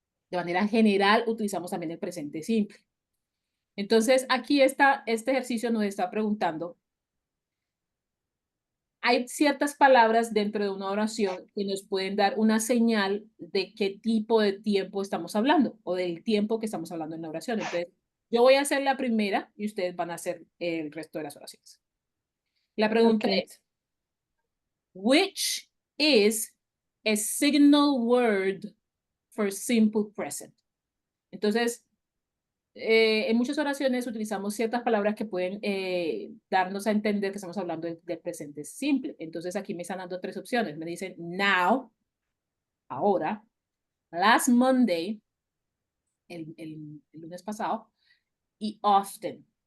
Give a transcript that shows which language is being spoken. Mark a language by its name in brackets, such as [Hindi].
[Spanish] De manera general, utilizamos también el presente simple. Entonces, aquí está, este ejercicio nos está preguntando, hay ciertas palabras dentro de una oración que nos pueden dar una señal de qué tipo de tiempo estamos hablando o del tiempo que estamos hablando en la oración. Entonces, yo voy a hacer la primera y ustedes van a hacer el resto de las oraciones. La pregunta ok. [English] es, which is a signal word for simple present? [Spanish] Entonces, en muchas oraciones utilizamos ciertas palabras que pueden darnos a entender que estamos hablando del presente simple. Entonces aquí me están dando tres opciones. Me dicen now, ahora, [English] last Monday, [Spanish] el lunes pasado, y often.